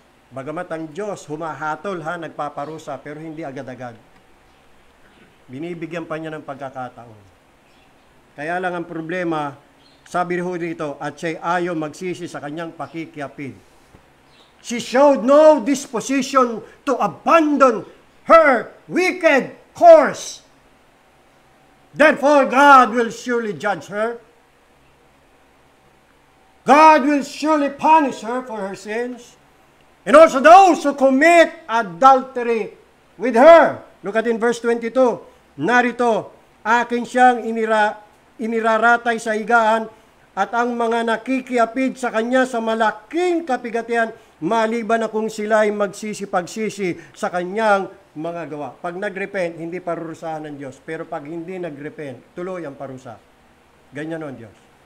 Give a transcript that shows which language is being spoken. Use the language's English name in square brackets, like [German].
[Filipino] Bagamat ang Diyos humahatol nagpaparusa, pero hindi agad-agad. Binibigyan pa niya ng pagkakataon. Kaya lang ang problema, sabi ho dito, at siya'y ayaw magsisi sa kanyang pakikiapid. [English] She showed no disposition to abandon her wicked course. Therefore, God will surely judge her. God will surely punish her for her sins. And also those who commit adultery with her. Look at in verse 22. [Filipino] Narito, akin siyang iniraratay sa higaan at ang mga nakikiapid sa kanya sa malaking kapigatian maliban na kung sila ay magsisi-pagsisi sa kanyang mga gawa. Pag nagrepent, hindi parurusahan ng Diyos. Pero pag hindi nagrepent, tuloy ang parusa. Ganyan ang Diyos.